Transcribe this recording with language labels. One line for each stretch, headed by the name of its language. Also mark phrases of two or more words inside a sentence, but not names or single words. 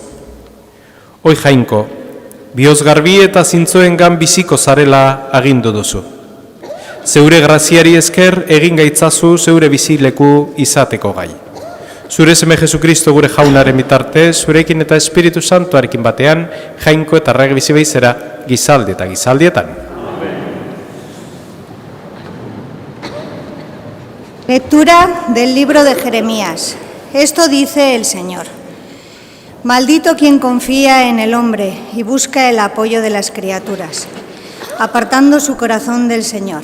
Basque: Oi Jainko, bihotz garbi eta zintzoengan biziko zarela agindu duzu. Zeure graziari esker egin gaitzazu zeure bizileku izateko gai. Zure seme Jesukristo gure jaunaren bitarte, zurekin eta Espiritu Santuarekin batean, Jainko eta rege bizi beizera, gizaldi eta gizaldietan.
Spanish: Lectura del libro de Jeremías. Esto dice el Señor. Maldito quien confía en el hombre y busca el apoyo de las criaturas, apartando su corazón del Señor.